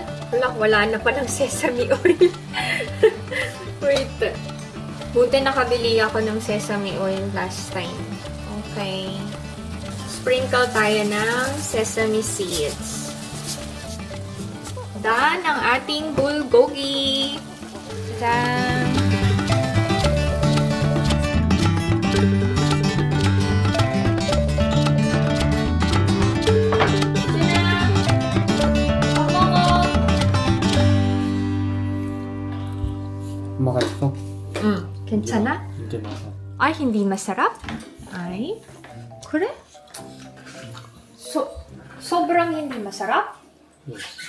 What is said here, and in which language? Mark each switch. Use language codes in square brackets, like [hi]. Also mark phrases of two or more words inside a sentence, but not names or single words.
[tl] Wala na pa ng [en] sesame oil. [tl] Wait. Buti nakabili ako ng [en] sesame oil last time. [tl] Okay. Sprinkle tayo ng [en] sesame seeds. [tl] Done ang ating bulgogi. Done. [ko] 맛있어? 괜찮아? 이제 맛있어. [tl] Ay, hindi masarap? Ay, kure? Sobrang hindi masarap? Yes.